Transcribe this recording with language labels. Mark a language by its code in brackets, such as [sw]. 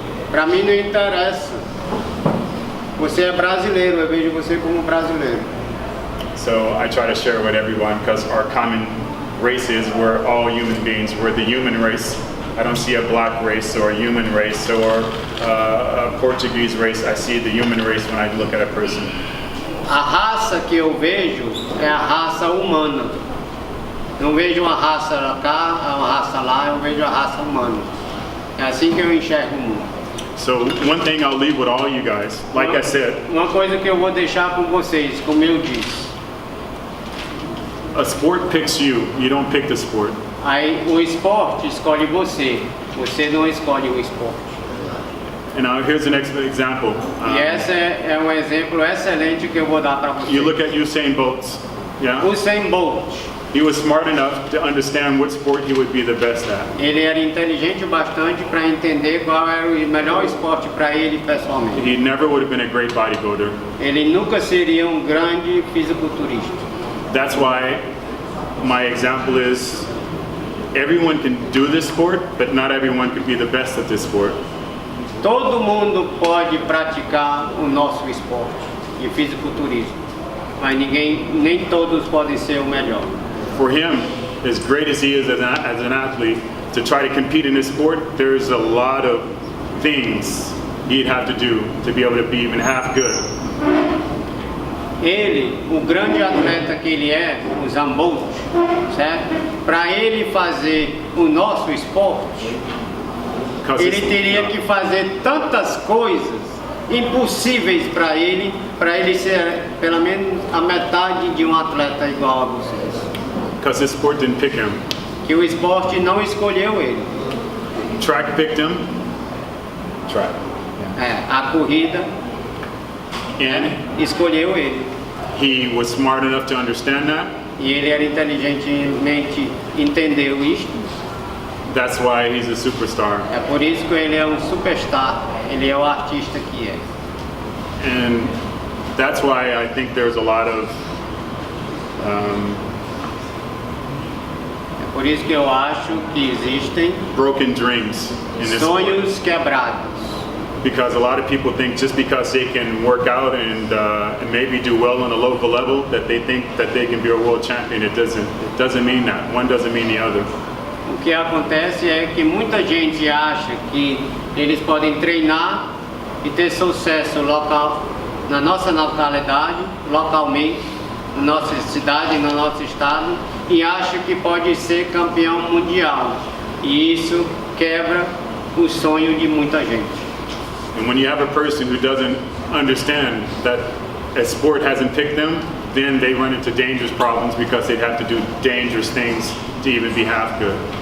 [pt] Para mim não interessa. Você é brasileiro, eu vejo você como brasileiro. [en] So I try to share with everyone because our common race is we're all human beings. We're the human race. I don't see a black race or a human race or a Portuguese race. I see the human race when I look at a person. [pt] A raça que eu vejo é a raça humana. Não vejo uma raça cá, uma raça lá, eu vejo a raça humana. É assim que eu enxergo o mundo. [en] So one thing I'll leave with all you guys, like I said, [pt] uma coisa que eu vou deixar com vocês, como eu disse. [en] A sport picks you. You don't pick the sport. [pt] Aí o esporte escolhe você. Você não escolhe o esporte. [en] And now here's the next example. [pt] E esse é um exemplo excelente que eu vou dar para vocês. [en] You look at Usain Bolt. Yeah. Usain Bolt. He was smart enough to understand what sport he would be the best at. [pt] Ele era inteligente bastante para entender qual era o melhor esporte para ele pessoalmente. [en] He never would have been a great bodybuilder. [pt] Ele nunca seria um grande fisiculturista. [en] That's why my example is everyone can do this sport, but not everyone can be the best at this sport. [pt] Todo mundo pode praticar o nosso esporte de fisiculturismo, mas nem todos podem ser o melhor. [en] For him, as great as he is as an athlete, to try to compete in this sport, there's a lot of things he'd have to do to be able to be even half good. [pt] ele, o grande atleta que ele é, o Zambolt, certo? Para ele fazer o nosso esporte, ele teria que fazer tantas coisas impossíveis para ele ser pelo menos a metade de um atleta igual a vocês. [en] Because the sport didn't pick him. [pt] Que o esporte não escolheu ele. [en] Track picked him. Track. [pt] A corrida [en] And [pt] escolheu ele. [en] he was smart enough to understand that. [pt] E ele era inteligentemente entendeu isto. [en] That's why he's a superstar. [pt] É por isso que ele é um superstar. Ele é o artista que é. [en] And that's why I think there's a lot of [pt] É por isso que eu acho que existem [en] broken dreams in this sport. [pt] sonhos quebrados. [en] Because a lot of people think just because they can work out and maybe do well on a local level that they think that they can be a world champion. It doesn't mean that. One doesn't mean the other. [pt] O que acontece é que muita gente acha que eles podem treinar e ter sucesso local, na nossa localidade, localmente, na nossa cidade, no nosso estado, e acha que pode ser campeão mundial. E isso quebra o sonho de muita gente. [en] And when you have a person who doesn't understand that a sport hasn't picked them, then they run into dangerous problems because they'd have to do dangerous things to even be half good.